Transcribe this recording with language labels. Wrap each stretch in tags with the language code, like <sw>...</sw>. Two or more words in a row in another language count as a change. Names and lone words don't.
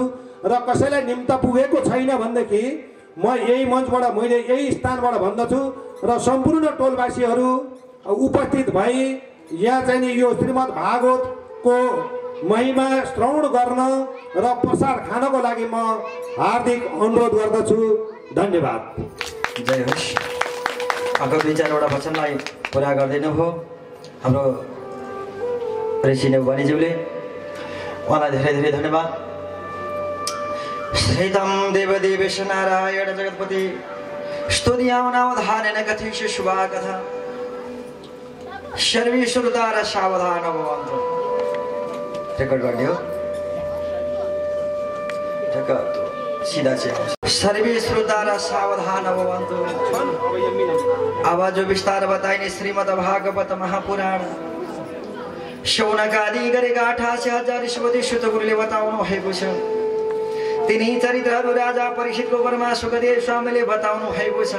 <ne>र कसैलाई निम्ता पुगेको छैन भनेदेखि म यही मञ्चबाट, मैले यही स्थानबाट भन्दछु र सम्पूर्ण टोलवासीहरू उपस्थित भई यहाँ चाहिँ नि यो श्रीमद् भागवतको महिमा श्रवण गर्न र प्रसाद खानको लागि म हार्दिक अनुरोध गर्दछु। धन्यवाद। जय होस्। अघि 2-4 वचनलाई पुरा गरिदिनु भयो हाम्रो ऋषि नेउपानेज्यूले, उहाँलाई धेरै धेरै धन्यवाद।</ne> <sa>श्रीतं देवदेवेश नारायण जगत्पति स्तुतियावनावधानेन कथयिष्ये शुभा कथा सर्वे श्रोतारः सावधान भवन्तु।</sa> <ne>रेकर्ड गरिदियो सीधा चाहिँ</ne> <sa>सर्वे श्रोतारः सावधान भवन्तु।</sa> <ne>आवाज विस्तार बताइने श्रीमद् भागवत महापुराण शौनकादि गरेका 88,000 ऋषिपति गुरुले बताउनु भएको छ। तिनी चरित्रहरू राजा परीक्षितको बरमा सुखदेव स्वामीले बताउनु भएको छ।</ne>